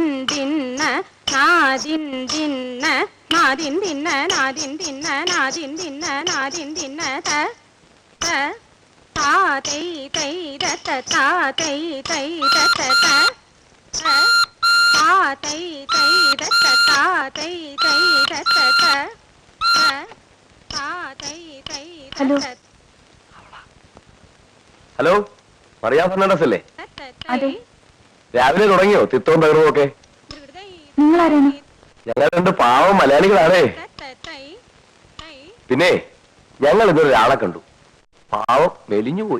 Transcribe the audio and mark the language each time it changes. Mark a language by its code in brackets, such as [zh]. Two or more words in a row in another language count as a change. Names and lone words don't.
[ml] దిన్న నాదిన్ దిన్న నాదిన్ దిన్న నాదిన్ దిన్న నాదిన్ దిన్న నాదిన్ దిన్న త త తాతై తై దత తాతై తై దత త తాతై తై దత తాతై తై దత త తాతై తై దత. ഹലോ, മറിയ ഫെർണാണ്ടസ് അല്ലേ? അതെ. രാവിലെ തുടങ്ങിയോ തിത്തവും തകർവും ഒക്കെ? നിങ്ങളാരാണ്? ഞങ്ങൾ രണ്ട് പാവം മലയാളികളാണേ. പിന്നെ ഞങ്ങൾ ഇന്നൊരു ഒരാളെ കണ്ടു. പാവം മെലിഞ്ഞു പോയി.